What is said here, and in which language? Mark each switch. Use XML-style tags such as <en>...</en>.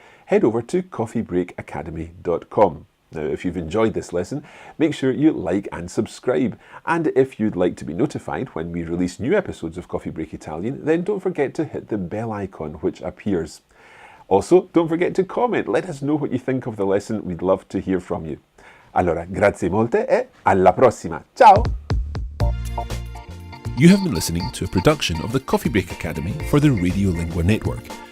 <en>Head over to coffeebreakacademy.com. Now, if you've enjoyed this lesson, make sure you like and subscribe. And if you'd like to be notified when we release new episodes of Coffee Break Italian, then don't forget to hit the bell icon which appears. Also, don't forget to comment. Let us know what you think of the lesson. We'd love to hear from you.</en> <it>Allora, grazie molte e alla prossima. Ciao!</it> <en>You have been listening to a production of the Coffee Break Academy for the Radiolingua Network.</en>